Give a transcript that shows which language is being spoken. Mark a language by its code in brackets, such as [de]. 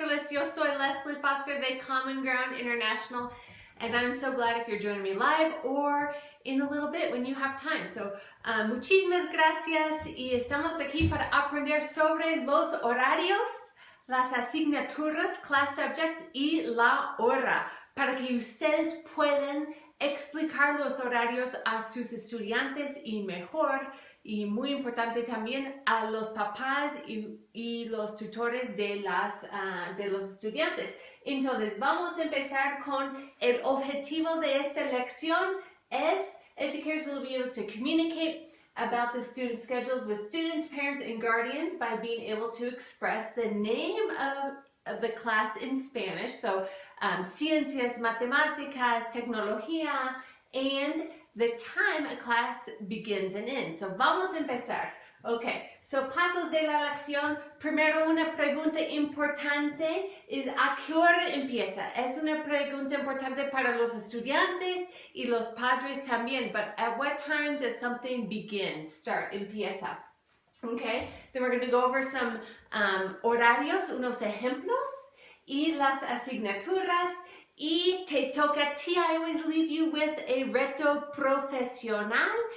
[es] Yo soy [en] Leslie Foster de Common Ground International, and I'm so glad if you're joining me live or in a little bit when you have time. [es] So, muchísimas gracias y estamos aquí para aprender sobre los horarios, las asignaturas, [en] class subjects [es] y la hora, para que ustedes puedan explicar los horarios a sus estudiantes y mejor, y muy importante también, a los papás y los tutores de los estudiantes. Entonces, vamos a empezar con el objetivo de esta lección es [en] educators will be able to communicate about the student schedules with students, parents, and guardians by being able to express the name of the class in Spanish. So, [es] ciencias, matemáticas, tecnología, [en] and the time a class begins and ends. [es] So, vamos a empezar. Okay, so pasos de la lección. Primero, una pregunta importante es ¿a qué hora empieza? Es una pregunta importante para los estudiantes y los padres también. [en] But at what time does something begin? Start, [es] empieza. [en] Okay, then we're going to go over some horarios, [es] unos ejemplos y las asignaturas. Y te toca a ti. [en] I always leave you with a [es] reto profesional.